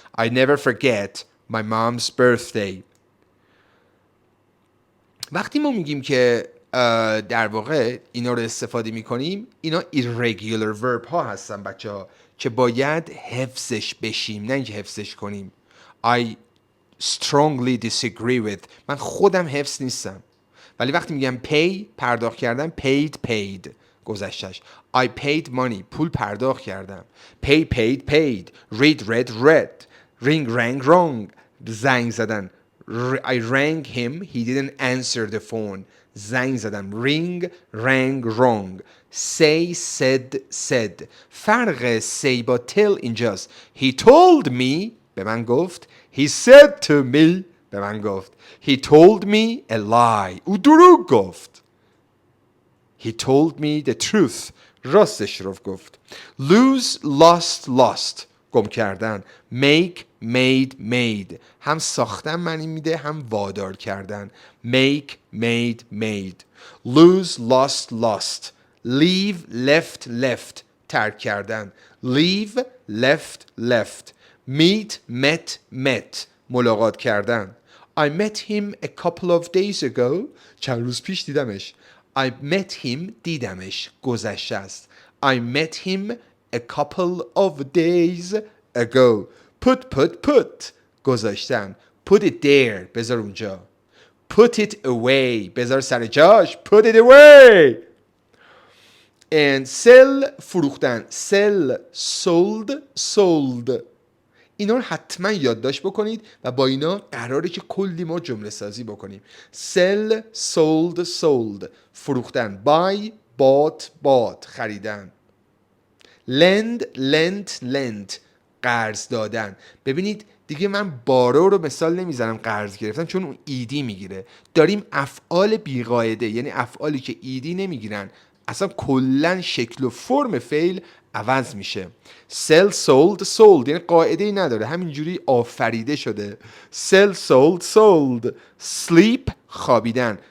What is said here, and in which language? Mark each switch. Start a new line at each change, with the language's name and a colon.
English: I never forget my mom's birthday.
Persian: وقتی ما میگیم که در واقع اینا رو استفاده میکنیم، اینا irregular verb ها هستن بچه ها که باید حفظش بشیم، نه اینکه حفظش کنیم.
English: I strongly disagree with.
Persian: من خودم حفظ نیستم، ولی وقتی میگم pay پرداخت کردم، paid گذشتش.
English: I paid money
Persian: پول پرداخت کردم.
English: pay paid. read read. ring rang.
Persian: زنگ زدن.
English: I rang him. He didn't answer the phone.
Persian: زنگ زدم.
English: ring rang wrong. say said.
Persian: فرق say با tell اینجاست.
English: He told me.
Persian: به من گفت.
English: He said to me. به من گفت. He told me a lie.
Persian: او دروغ گفت.
English: He told me the truth.
Persian: راستش رو گفت.
English: lose lost.
Persian: گم کردن.
English: make made.
Persian: هم ساختن معنی میده هم وادار کردن.
English: make made. lose lost. leave left.
Persian: ترک کردن.
English: leave left left. meet met met.
Persian: ملاقات کردن.
English: I met him a couple of days ago.
Persian: چند روز پیش دیدمش.
English: I met him
Persian: دیدمش گذشته است.
English: I met him a couple of days ago.
Persian: put گذاشتن.
English: put it there
Persian: بذار اونجا.
English: put it away
Persian: بذار سر جاش.
English: put it away. and sell فروختن. sell sold
Persian: اینا رو حتما یادداشت بکنید و با اینا قراره که کلی ما جمله سازی بکنیم.
English: sell sold فروختن. buy bought خریدن.
Persian: lend قرض دادن. ببینید دیگه من بارو رو مثال نمیزنم قرض گرفتن چون اون ایدی میگیره. داریم افعال بیقاعده یعنی افعالی که ایدی نمیگیرن اصلا کلن شکل و فرم فعل عوض میشه. sell sold یعنی قاعده ای نداره همینجوری آفریده شده.
English: sell sold sleep خوابیدن.